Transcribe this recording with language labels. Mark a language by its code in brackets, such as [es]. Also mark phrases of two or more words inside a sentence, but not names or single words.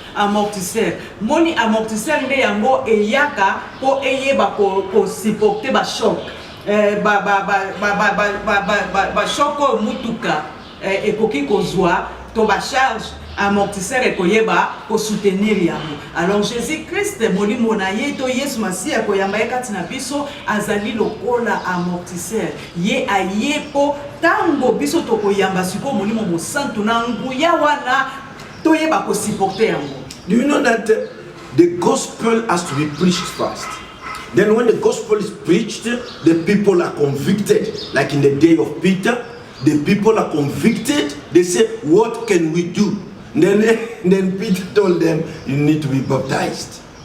[ln] Amortisseur moni amortisseur nde yango eyaka po eyeba ko supporter ba choc ba choc mutuka ekoki kozwa to ba charge amortisseur ekoyeba ko soutenir yango. Alors Jésus Christ molimo na ye to Yesu Masia koyamba kati na biso azali lokola amortisseur ye ayepo tango biso to koyamba siko molimo mosantu na nguya wana toyeba ko supporter yango. [en] Do you know that the gospel has to be preached first? Then when the gospel is preached, the people are convicted. Like in the day of Peter, the people are convicted. They say, what can we do? Then Peter told them, you need to be baptized.